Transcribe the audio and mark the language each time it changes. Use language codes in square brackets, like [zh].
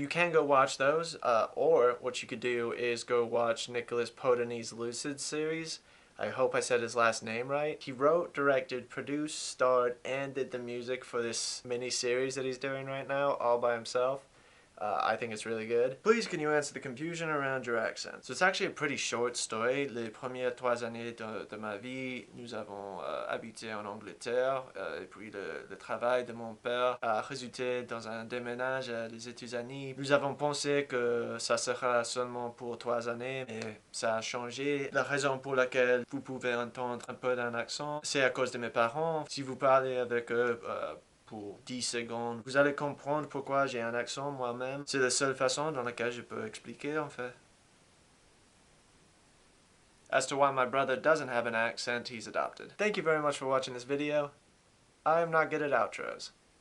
[en] So you can go watch those, or what you could do is go watch Nicholas Podany's Lucid series. I hope I said his last name right. He wrote, directed, produced, starred, and did the music for this mini-series that he's doing right now, all by himself. I think it's really good. Please, can you answer the confusion around your accent? So it's actually a pretty short story. [fr] Les premières 3 années de ma vie, nous avons habité en Angleterre, et puis le travail de mon père a résulté dans un déménage des États-Unis. Nous avons pensé que ça sera seulement pour 3 années, mais ça a changé. La raison pour laquelle vous pouvez entendre un peu d'un accent, c'est à cause de mes parents. Si vous parlez avec eux, pour 10 secondes. Vous allez comprendre pourquoi j'ai un accent moi-même. C'est la seule façon dans laquelle je peux expliquer en fait. [en] As to why my brother doesn't have an accent, he's adopted. Thank you very much for watching this video. I am not good at outros.